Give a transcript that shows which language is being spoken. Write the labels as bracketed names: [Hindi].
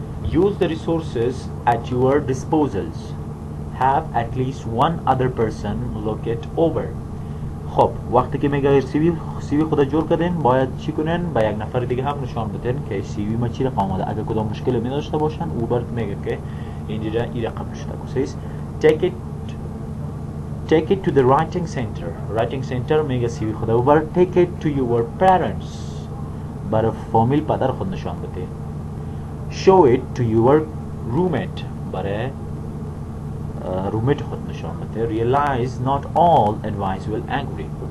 [English] Use the resources at your disposals. Have at least one other person look it over. [Persian] خب وقتی که میگه سی وی خود جور کردین باید چی کنین؟ با یک نفر دیگه هم نشان بدین که سی وی ما چی رقم آمده. اگر کدام مشکلی می داشته باشن او برات میگه که اینجا این رقم نشده. [English] says take it to the writing center [Persian] میگه سی وی خود ببر. [English] take it to your parents. [Persian] برای فامیل پدر خود نشان بده. [English] show it to your roommate. [Persian] برای رومیت خود نشان بده. [English] realize not all advice will agree.